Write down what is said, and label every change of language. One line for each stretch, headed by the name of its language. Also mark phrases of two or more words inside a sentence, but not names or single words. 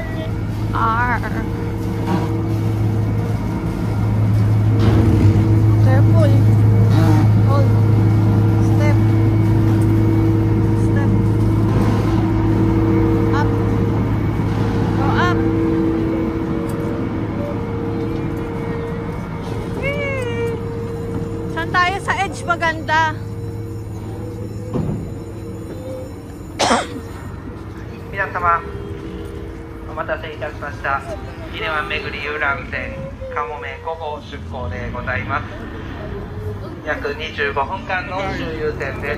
English: R. Careful. Hold. Step. Step. Up. Go up. Yay!
Filipino: Saan tayo sa edge maganda?
Japanese: 皆様お待たせいたしました。伊根湾巡り遊覧船かもめ5号出港でございます。約25分間の周遊船です。